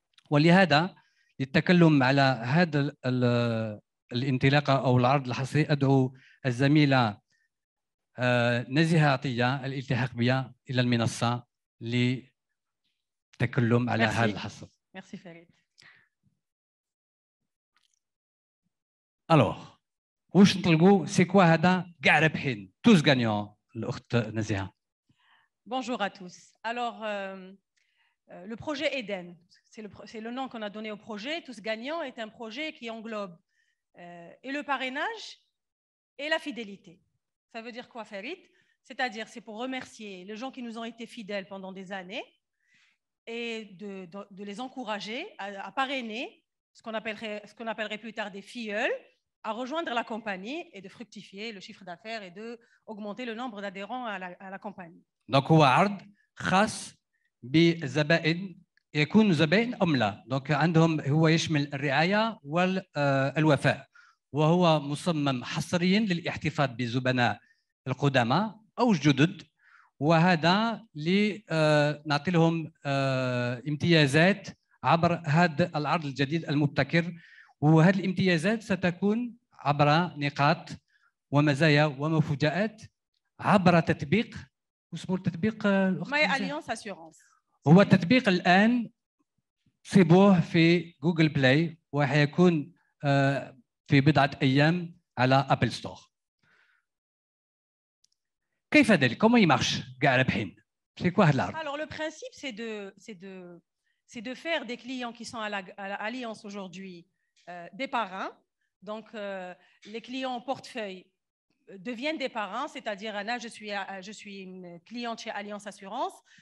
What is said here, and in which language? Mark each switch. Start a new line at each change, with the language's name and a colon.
Arabic: ولهذا للتكلم على هذا الانطلاقة أو العرض الحصري أدعو الزميلة نزيهة عطية الالتحاق بها إلى المنصة للتكلم على هذا الحصر.
French: Merci Farid.
Arabic: Alors, واش نطلقوا
French: سي كوا
Arabic: هذا كاع رابحين توس غانيون الأخت نزيهة.
French: Bonjour à tous. Alors, le projet Eden, c'est le nom qu'on a donné au projet. Tous gagnants est un projet qui englobe et le parrainage et la fidélité. Ça veut dire quoi, Farid? C'est-à-dire, c'est pour remercier les gens qui nous ont été fidèles pendant des années et de les encourager à parrainer ce qu'on appellerait plus tard des filleuls, à rejoindre la compagnie et de fructifier le chiffre d'affaires et d'augmenter le nombre d'adhérents à la compagnie.
Arabic: Donc هو عرض خاص بالزبائن يكون زبائن أم لا. donc عندهم هو يشمل الرعاية والوفاء، وهو مصمم حصريا للاحتفاظ بالزبناء القدامى أو الجدد، وهذا لنعطي لهم امتيازات عبر هذا العرض الجديد المبتكر. وهذه الامتيازات ستكون عبر نقاط ومزايا ومفاجآت عبر تطبيق اسمه التطبيق ماي أليونس أسيورانس. هو التطبيق الآن صيبوه في جوجل بلاي وحيكون في بضعة أيام على أبل ستور. كيف ذلك؟
French: Comment il marche كاع رابحين؟ C'est quoi l'art? Alors le principe c'est de faire des clients qui sont à l'Alliance aujourd'hui des parrains. Donc les clients en portefeuille deviennent des parrains, c'est-à-dire Anna, je suis une cliente chez Alliance Assurance.